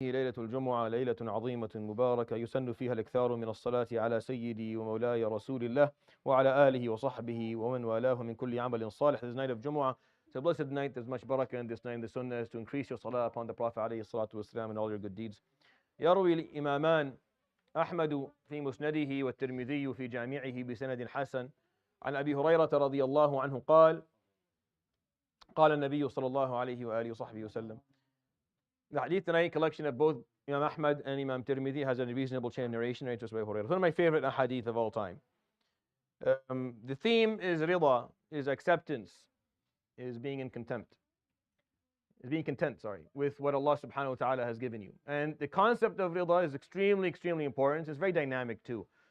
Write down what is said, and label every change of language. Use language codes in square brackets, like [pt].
[ar] ليلة الجمعة ليلة عظيمة مباركة يسن فيها الإكثار من الصلاة على سيدي ومولاي رسول الله وعلى آله وصحبه ومن والاه من كل عمل صالح. [en] This night of Jumu'ah, it's a blessed night. There's much barakah in this night. The sunnah is to increase your salah upon the Prophet [ar] عليه الصلاة والسلام [en] and all your good deeds. [ar] يروي الإمامان أحمد في مسنده والترمذي في جامعه بسند حسن عن أبي هريرة رضي الله عنه قال قال النبي صلى الله عليه وآله وصحبه وسلم. [en] The hadith tonight, collection of both Imam Ahmad and Imam Tirmidhi, has a reasonable chain of narration narrated by Hurayra. It's one of my favorite hadith of all time. The theme is rida, is acceptance, is being in contempt. Is being content, with what Allah subhanahu wa ta'ala has given you. And the concept of rida is extremely, extremely important. It's very dynamic too.